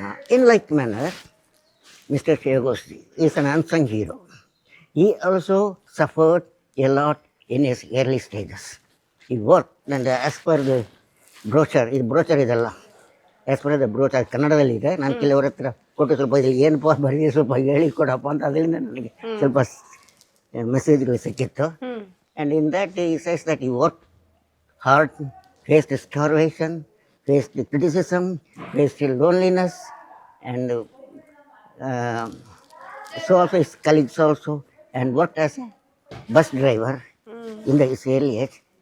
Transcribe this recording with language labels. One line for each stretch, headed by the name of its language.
English: In like manner, Mr. Chegoshi is an unsung hero. He also suffered a lot in his early stages. He worked, and as per the brochure
Kannada: ಇದೆಲ್ಲ,
English: as per the brochure
Kannada: ಕನ್ನಡದಲ್ಲಿದೆ. ನಾನು ಕೆಲವರ ಹತ್ರ ಕೊಟ್ಟು ಸ್ವಲ್ಪ ಇದು ಏನಪ್ಪ ಬರೀ ಸ್ವಲ್ಪ ಹೇಳಿ ಕೊಡಪ್ಪ ಅಂತ ಅದರಿಂದ ನನಗೆ ಸ್ವಲ್ಪ ಮೆಸೇಜ್ಗಳು ಸಿಕ್ಕಿತ್ತು.
English: And in that he says that he worked hard, faced starvation, faced the criticism, faced the loneliness, and so also his colleagues also, and worked as a bus driver in his early age.